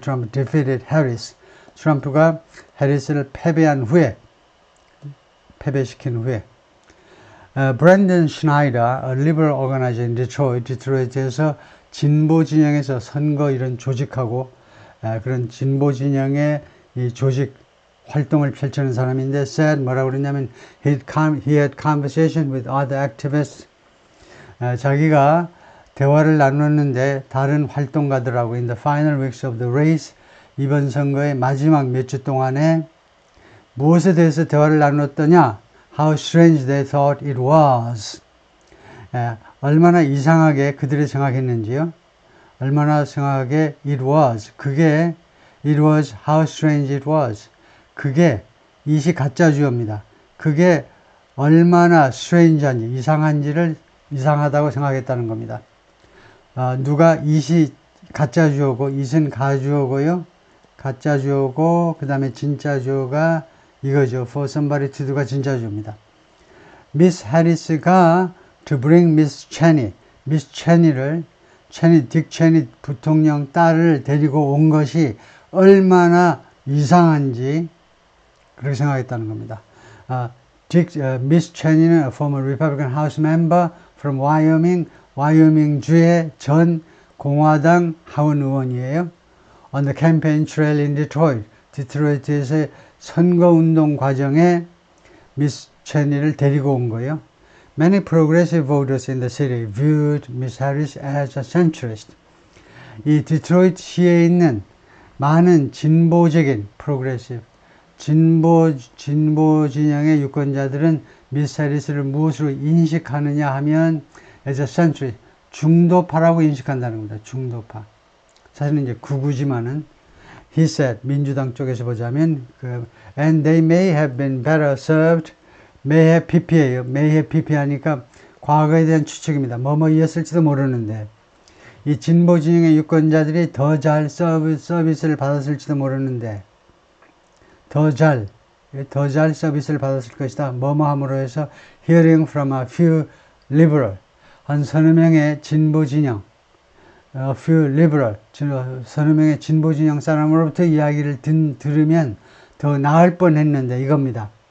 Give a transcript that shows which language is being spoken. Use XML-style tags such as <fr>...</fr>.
<en>Trump defeated Harris,</en> <ko>트럼프가 해리스를 패배시킨 후에 브랜든 슈나이더,</ko> <en>liberal organizer in Detroit,</en> <ko>디트로이트에서 진보 진영에서 선거 이런 조직하고 그런 진보 진영의 이 조직 활동을 펼치는 사람인데 said 뭐라고 그랬냐면</ko> <en>he had conversation with other activists.</en> <ko>자기가 대화를 나눴는데 다른 활동가들하고</ko> <en>in the final weeks of the race</en> <ko>이번 선거의 마지막 몇 주 동안에 무엇에 대해서 대화를 나눴더냐?</ko> <en>How strange they thought it was.</en> <ko>얼마나 이상하게 그들이 생각했는지요. 얼마나 이상하게</ko> <en>it was. it was how strange it was.</en> <ko>그게 이시 가짜 주어입니다. 그게 얼마나 strange한지 이상한지를 이상하다고 생각했다는 겁니다. 누가 이시 가짜 주어고 it은 가주어고요. 가짜 주어고 그 다음에 진짜 주어가 이거죠.</ko> <en>for somebody to do</en> <ko>가 진짜 주어입니다. 미스 해리스가</ko> <en>to bring Miss Cheney,</en> <ko>미스 체니를 딕 체니 부통령 딸을 데리고 온 것이 얼마나 이상한지 그렇게 생각했다는 겁니다. 미스 체니는</ko> <en>a former Republican House member from Wyoming,</en> <ko>와이오밍주의 전 공화당 하원 의원이에요.</ko> <en>On the campaign trail in Detroit,</en> <ko>디트로이트에서의 선거운동 과정에 미스 체니를 데리고 온 거예요.</ko> <en>Many progressive voters in the city viewed Miss Harris as a centrist.</en> <ko>이 디트로이트 시에 있는 많은 진보적인 progressive, 진보 진영의 유권자들은 미스 해리스를 무엇으로 인식하느냐 하면</ko> <en>as a centrist,</en> <ko>중도파라고 인식한다는 겁니다. 중도파. 사실은 이제 극우지만은 he said, 민주당 쪽에서 보자면</ko> <en>and they may have been better served.</en> <ko>may have pp예요. may have pp 하니까 과거에 대한 추측입니다. 뭐뭐이었을지도 모르는데 이 진보 진영의 유권자들이 더 잘 서비스를 받았을지도 모르는데 더 잘 서비스를 받았을 것이다. 뭐뭐함으로 해서</ko> <en>hearing from a few liberal,</en> <ko>한 서너 명의 진보 진영, a few liberal, 서너 명의 진보 진영 사람으로부터 이야기를 들으면 더 나을 뻔했는데 이겁니다.</ko>